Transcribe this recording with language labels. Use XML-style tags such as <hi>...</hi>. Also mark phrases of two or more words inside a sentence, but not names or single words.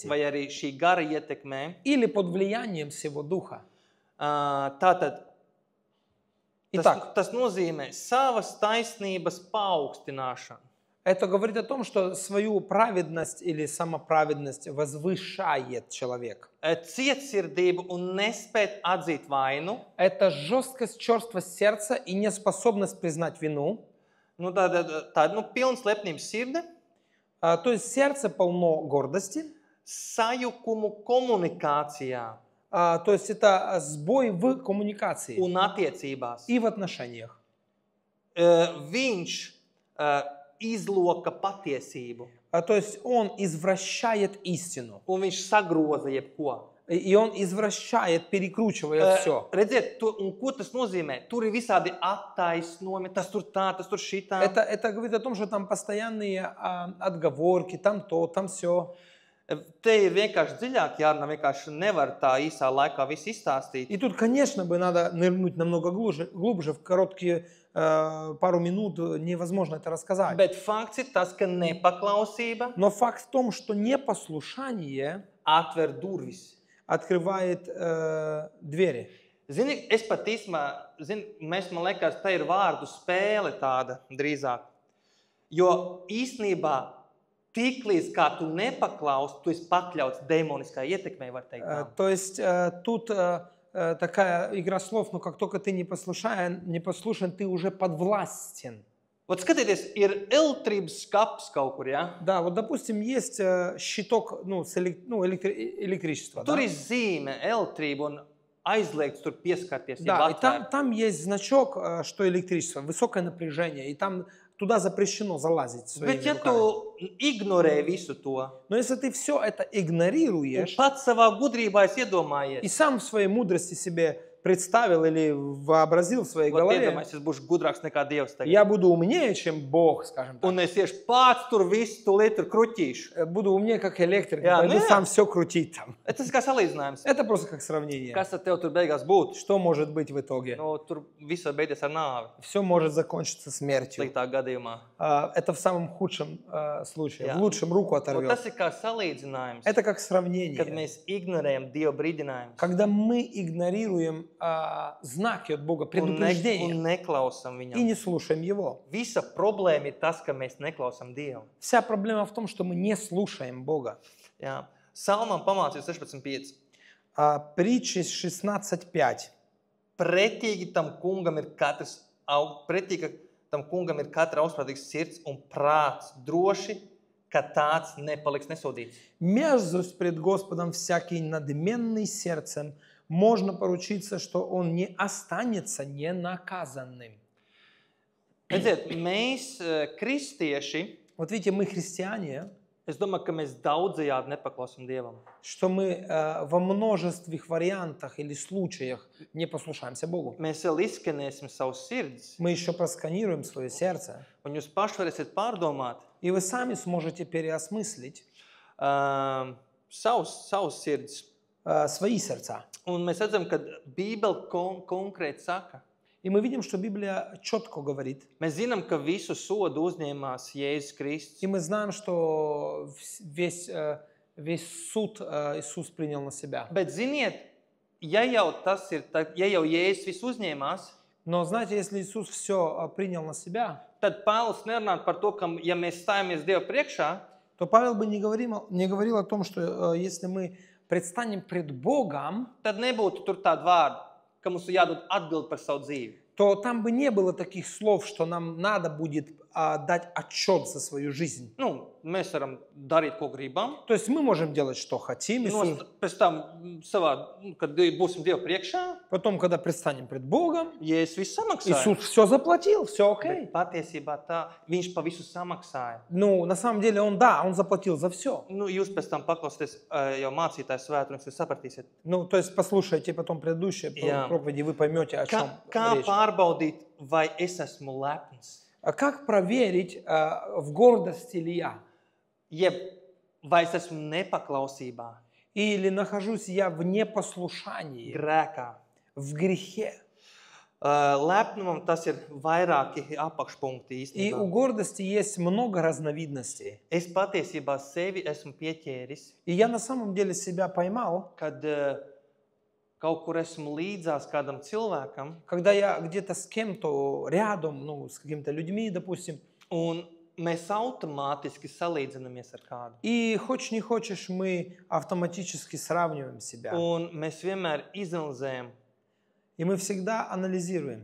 <lv>vai arī šī gara ietekmē?</lv> <ru>или под влиянием всего духа?</ru> <lv>Tātad</lv> <ru>Итак,</ru> <lv>tas nozīmē savas taisnības paaugstināšanu.</lv> <ru>это говорит о том, что свою праведность или самоправедность возвышает человек.</ru> <lv>Cietsirdību un nespēt atzīt vainu.</lv> <ru>Это жесткость, черствость сердца и неспособность признать вину.</ru> <lv>Nu, tāda pilns lepnības sirde,</lv> <ru>То есть сердце полно гордости.</ru> <lv>sajukumu komunikācijā</lv> <ru>То есть это сбой в коммуникации</ru> <lv>un attiecībās.</lv> <ru>и в отношениях.</ru> <lv>Viņš izloka patiesību.</lv> <ru>То есть он извращает истину.</ru> <lv>Un viņš sagroza jebko.</lv> <ru>И он извращает, перекручивает все.</ru> <lv>Redziet, un ko tas nozīmē? Tur ir visādi attaisnojumi, tas tur tā, tas tur šitā.</lv> <ru>Это говорит о том, что там постоянные отговорки, там то, там все.</ru> <lv>Te ir vienkārši dziļāk jārunā, vienkārši nevar tā īsā laikā visu izstāstīt.</lv> <ru>И тут, конечно, бы надо нырнуть намного глубже, в короткие пару минут невозможно это рассказать.</ru> <lv>Bet fakts ir tas, ka nepaklausība</lv> <ru>Но факт в том, что непослушание</ru> <lv>atver durvis.</lv> <ru>открывает двери.</ru> <lv>Zini, es pat īstenībā, man liekas, tā ir vārdu spēle tāda drīzāk. Jo īstenībā tiklīdz kā tu nepaklausi, tu esi pakļauts demoniskai ietekmei, var teikt.</lv> <ru>То есть тут такая игра слов, но как только ты непослушен, ты уже подвластен.</ru> <lv>Вот skatieties, ir elektrības skapis kaut kur, ja?</lv> <ru>Да, вот допустим, есть щиток электричества.</ru> <lv>Tur</lv> <ru>Да?</ru> <lv>ir zīme, elektrība un aizliegts tur pieskarties.</lv> <ru>Да, и там есть значок, что электричество, высокое напряжение, и там туда запрещено залазить своими</ru> <lv>Bet ja</lv> <ru>руками.</ru> <lv>tu ignorē visu to,</lv> <ru>Но если ты все это</ru> <lv>un</lv> <ru>игнорируешь,</ru> <lv>pats savā gudrībā esi iedomājies,</lv> <ru>и сам в своей мудрости себе представил или вообразил в своей</ru> <lv>Vat</lv> <ru>голове,</ru> <lv>iedomājies, es būšu gudrāks nekā Dievs tagad.</lv> <ru>я буду умнее, чем Бог, скажем так.</ru> <lv>Un es iešu pats tur visu tūlīt tur kruķīšu.</lv> <ru>Буду умнее, как электрик,</ru> <lv>Jā,</lv> <ru>пойду</ru> <lv>nu jā.</lv> <ru>сам все крутить там.</ru> <lv>Tas kā salīdzinājums.</lv> <ru>Это просто как сравнение.</ru> <lv>Kas tad tev tur beigās būtu?</lv> <ru>Что может быть в итоге?</ru> <lv>Nu, tur viss var beigties ar nāvi,</lv> <ru>Все может закончиться смертью.</ru> <lv>sliktā gadījumā.</lv> <ru>Это в самом худшем случае.</ru> <lv>Jā.</lv> <ru>В лучшем руку</ru> <lv>Un</lv> <ru>оторвет.</ru> <lv>tas ir kā salīdzinājums,</lv> <ru>Это как</ru> <lv>kad</lv> <ru>сравнение.</ru> <lv>mēs ignorējam Dieva brīdinājumus</lv> <ru>Когда мы игнорируем знаки от Бога,</ru> <lv>un</lv> <ru>предупреждения,</ru> <lv>neklausam</lv> <ru>и</ru> <lv>Viņam.</lv> <ru>не слушаем Его.</ru> <lv>Visa problēma ir tas, ka mēs neklausam Dievu.</lv> <ru>Вся проблема в том, что мы не слушаем Бога.</ru> <lv>Jā. Salmam pamācījums 16.5.</lv> <ru>Притчи 16.5.</ru> <lv>Pretīgi tam kungam ir katra augstprātīgs sirds un prāts droši, ka tāds nepaliks nesodīts.</lv> <ru>Мерзость пред Господом всякий надменный сердцем, можно поручиться, что он не останется ненаказанным.</ru> <lv>Redziet, mēs, kristieši,</lv> <ru>Вот видите, мы христиане,</ru> <lv>es domāju, ka mēs daudzajādi nepaklausam Dievam.</lv> <ru>что мы во множестве вариантах или случаях не послушаемся Богу.</ru> <lv>Mēs vēl izskanēsim savus sirdis,</lv> <ru>Мы еще просканируем свое сердце,</ru> <lv>un jūs paši varēsiet pārdomāt</lv> <ru>и вы сами сможете переосмыслить</ru> <lv>savus sirdis.</lv> <ru>свои сердца.</ru> <lv>Un mēs redzam, ka Bībele konkrēti saka.</lv> <ru>И мы видим, что Библия четко говорит,</ru> <lv>Mēs zinām, ka visu sodu uzņēmās Jēzus Kristus.</lv> <ru>и мы знаем, что весь суд Иисус принял на себя.</ru> <lv>Bet ziniet, ja jau tas ir, ja jau Jēzus visu uzņēmās,</lv> <ru>Но знаете, если Иисус все принял на себя,</ru> <lv>tad Pāvils nerunā par to, ka ja mēs stājamies Dievu priekšā,</lv> <ru>то Павел бы не говорил о том, что если мы предстанем пред Богом,</ru> <lv>tad nebūtu tur tāda vārda, ka mums ir jādod atbildi par savu dzīvi.</lv> <ru>то там бы не было таких слов, что нам надо будет дать отчет за свою жизнь.</ru> <lv>Nu, mēs varam darīt, ko gribam.</lv> <ru>То есть мы можем делать, что хотим. Иисус.</ru> <lv>Pēc tam, kad būsim Dievu priekšā,</lv> <ru>Потом, когда предстанем пред Богом,</ru> <lv>Jēzus visu samaksāja.</lv> <ru>Иисус все заплатил, все окей.</ru> <lv>Bet patiesībā tā, viņš pa visu samaksāja.</lv> <ru>Ну, на самом деле, он заплатил за все.</ru> <lv>Nu, jūs pēc tam paklausieties jau mācītāju svētru, un jūs sapratīsiet.</lv> <ru>Ну, то есть послушайте потом предыдущие</ru> <lv>Jā.</lv> <ru>проповеди, вы поймете, о чем</ru> <lv>Kā</lv> <ru>речь.</ru> <lv>pārbaudīt, vai es esmu lepns?</lv> <ru>А как проверить, в гордости ли я?</ru> <lv>Jeb, vai es esmu nepaklausībā,</lv> <ru>Или нахожусь я в непослушании,</ru> <lv>grēkā?</lv> <ru>в грехе?</ru> <lv>Lepnumam tas ir vairāki apakšpunkti</lv> <ru>И у</ru> <lv>īstenībā.</lv> <ru>гордости есть много разновидностей.</ru> <lv>Es patiesībā sevi esmu pieķēris,</lv> <ru>И я на самом деле себя поймал,</ru> <lv>kad kaut kur esmu līdzās kādam cilvēkam,</lv> <ru>когда я где-то с кем-то рядом, ну, с какими-то людьми, допустим,</ru> <lv>un mēs automātiski salīdzinamies ar kādu.</lv> <ru>и хочешь не хочешь, мы автоматически сравниваем себя.</ru> <lv>Un mēs vienmēr izanalizējam,</lv> <ru>И мы всегда анализируем,</ru>